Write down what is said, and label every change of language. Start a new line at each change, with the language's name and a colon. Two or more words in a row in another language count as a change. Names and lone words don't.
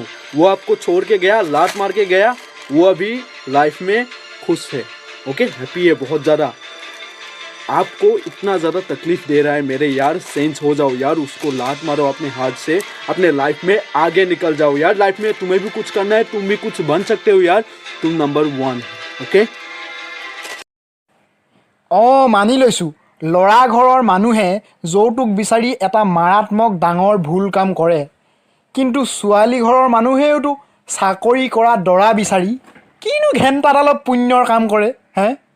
Hindi: वो आपको छोड़ के गया, लात मार के गया, वो अभी लाइफ में खुश है।
English: okay, happy
Hindi: है बहुत ज़्यादा। आपको इतना ज़्यादा तकलीफ दे रहा है मेरे यार, सेंस हो जाओ यार, उसको लात मारो अपने हाथ से, अपने लाइफ में आगे निकल जाओ यार। लाइफ में तुम्हें भी कुछ करना है, तुम भी कुछ बन सकते हो यार, तुम नंबर 1। ओके,
Assamese: মানি লৈছোঁ ল'ৰা ঘৰৰ মানুহে যৌতুক বিচাৰি এটা মাৰাত্মক ডাঙৰ ভুল কাম কৰে, কিন্তু ছোৱালী ঘৰৰ মানুহেওতো চাকৰি কৰা দৰা বিচাৰি কিনো ঘেণ্টাডালত পুণ্যৰ কাম কৰে হে।